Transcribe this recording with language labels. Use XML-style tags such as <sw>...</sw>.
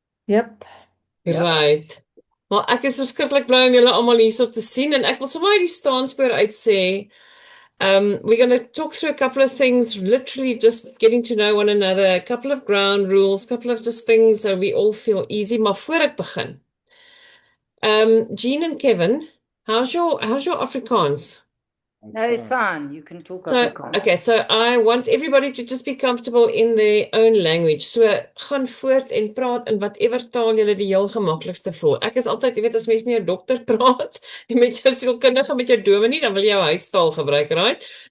<en>Yep.</en> <af>Right. Maar ek is verskriklik bly om julle almal hierso te sien en ek wil sommer die staanspoor uit sê.</af> <en>We're going to talk through a couple of things, literally just getting to know one another, a couple of ground rules, a couple of just things so we all feel easy.</en> <af>Maar voor ek begin, Jean and Kevin,</af> <en>how's your Afrikaans? No, it's fine. You can talk So, Afrikaans. okay, so I want everybody to just be comfortable in their own language.</en> <af>So, gaan voort en praat in whatever taal julle die heel gemaklikste voel. Ek is altyd, jy weet, as mens met jou dokter praat, en met jou sielkundige, met jou dominee, dan wil jy jou huistaal gebruik, right?</af>